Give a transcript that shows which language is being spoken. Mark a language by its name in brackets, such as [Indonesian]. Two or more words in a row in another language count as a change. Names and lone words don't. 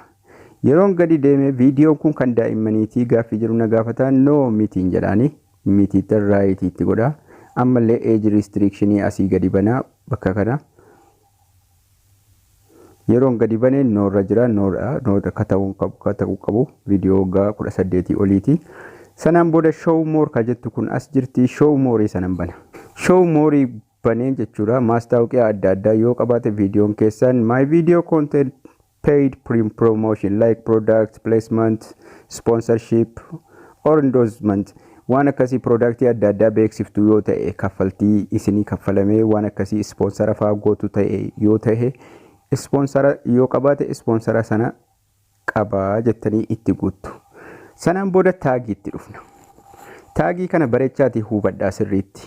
[Oromo] Yeroon gadi deeme viidiyoon kun kan daa'immaniitii gaaffii jiru na gaafataa no mitiin jedhaanii mitiitti raayitii itti godhaa. Ammallee [English] age restrictionii [Oromo] asii gadi banaa bakka kana. Yeroon gadi banee noorra jira. Noorra kata'uu qabu viidiyoo waggaa 18 oliiti. Sanaan booda [English] show more [Oromo] ka jettu kun as jirti. [English] Show more [Oromo] sanan bana. [English] Show more [Oromo] banee jechuudha. Maastaawoqiyaa adda addaa yoo qabaate viidiyoon keessan [English] my video content paid promotion like product placement, sponsorship or endorsement. [Oromo] Waan akkasii product adda addaa beeksiftu yoo ta'e kaffaltii isinii kaffalamee waan akkasii sponsora fa'aa gootu ta'e yoo ta'e sponsora yoo qabaate sponsora sana qabaa jettanii itti guuttu. Sanaan booda taagii itti dhufna. Taagii kana bareechaati hubadhaa sirriitti.